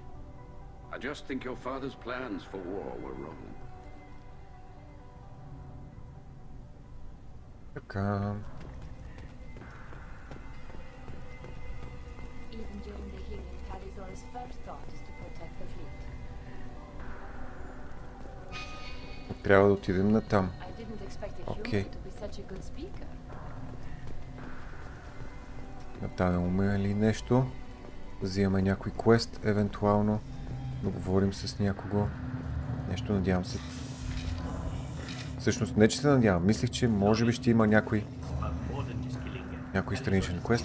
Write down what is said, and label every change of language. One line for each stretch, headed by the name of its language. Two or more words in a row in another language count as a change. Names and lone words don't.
English: I just think your father's plans for war were wrong.
Bulgarian: Така.
English: Even during the healing, Tali Zora's first thought is to protect the fleet.
Bulgarian: Трябва да отидем на там.
English: I didn't expect a human to be such a good speaker.
Bulgarian: Натаваме ли нещо? Взимаме някой квест, евентуално да говорим с някого. Нещо, надявам се. Всъщност не, че се надявам. Мислих, че може би ще има някой страничен квест.